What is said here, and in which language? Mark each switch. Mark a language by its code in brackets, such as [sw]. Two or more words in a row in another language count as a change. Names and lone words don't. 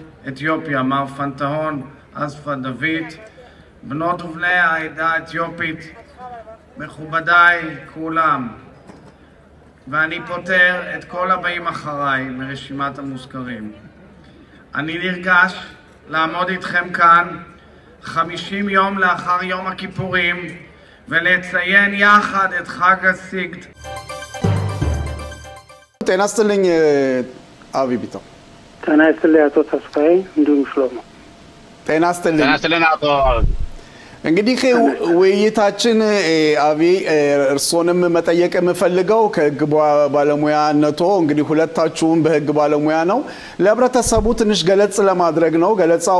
[he] אתיופיה מר פנטהון אספה דוד בנות ובני העדה האתיופית מכובדיי כולם ואני פותר את כל הבאים אחריי מרשימת המוזכרים אני נרגש לעמוד איתכם כאן 50 יום לאחר יום הכיפורים ולציין יחד את חג הסיגד. [am] ጤና ይስጥልኝ አቢ ቢተው ጤና ይስጥልኝ አቶ ተስፋዬ እንዲሁም ሽሎሞ ጤና ይስጥልኝ አቶ እንግዲህ ውይይታችን አቢ እርሶንም መጠየቅ የምፈልገው ከህግ ባለሙያነቶ እንግዲህ ሁለታችሁም በህግ ባለሙያ ነው ለህብረተሰቡ ትንሽ ገለጽ ለማድረግ ነው ገለጻው